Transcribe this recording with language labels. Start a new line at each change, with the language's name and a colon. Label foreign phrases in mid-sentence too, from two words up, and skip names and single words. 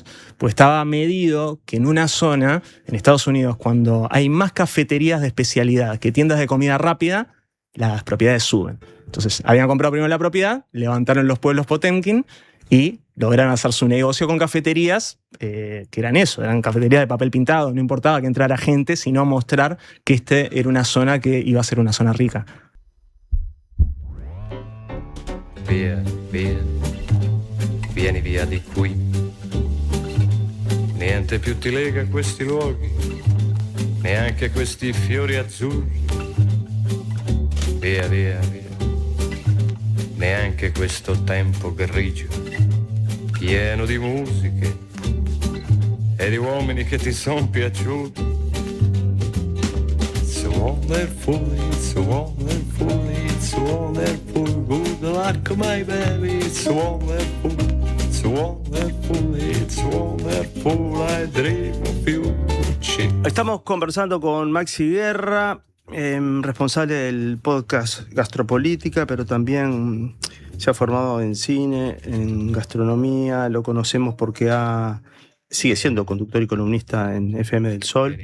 Spanish: Pues estaba medido que en una zona, en Estados Unidos, cuando hay más cafeterías de especialidad que tiendas de comida rápida, las propiedades suben. Entonces, habían comprado primero la propiedad, levantaron los pueblos Potemkin y lograron hacer su negocio con cafeterías, que eran eso, eran cafeterías de papel pintado. No importaba que entrara gente, sino mostrar que era una zona que iba a ser una zona rica.
Italian: Via, via, vieni via di qui. Niente più ti lega a questi luoghi, neanche a questi fiori azzurri. Via, via, via, neanche questo tempo grigio, pieno di musiche e di uomini che ti son piaciuti.
English: It's wonderful, it's wonderful, it's wonderful, good luck my baby, it's wonderful, it's wonderful, it's wonderful, I dream of you.
Spanish: Estamos conversando con Maxi Guerra, responsable del podcast Gastropolítica, pero también se ha formado en cine, en gastronomía. Lo conocemos porque sigue siendo conductor y columnista en FM del Sol.